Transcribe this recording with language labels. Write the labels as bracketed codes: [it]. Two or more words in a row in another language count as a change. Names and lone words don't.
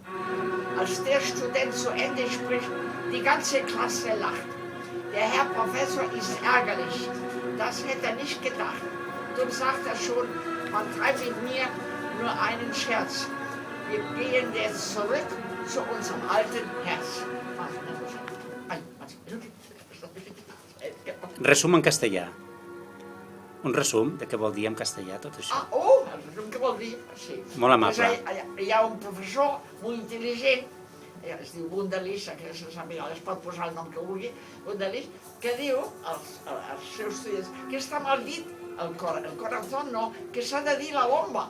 [de] Als der Student zu Ende spricht, die ganze Klasse lacht. Der Herr Professor ist ärgerlich, das hätte er nicht gedacht. Darum sagt er schon, man treibt mit mir nur einen Scherz. Wir gehen jetzt zurück zu unserem alten Herz. [ca] Resum en castellà. Un resum de què vol dir en castellà tot això. El resum què vol dir? Sí. Molt amable. Hi ha un professor molt intel·ligent, es diu Wunderlich, que es pot posar el nom que vulgui, Wunderlich, que diu als seus estudiants que està mal dit el corazón, no, que s'ha de dir la bomba.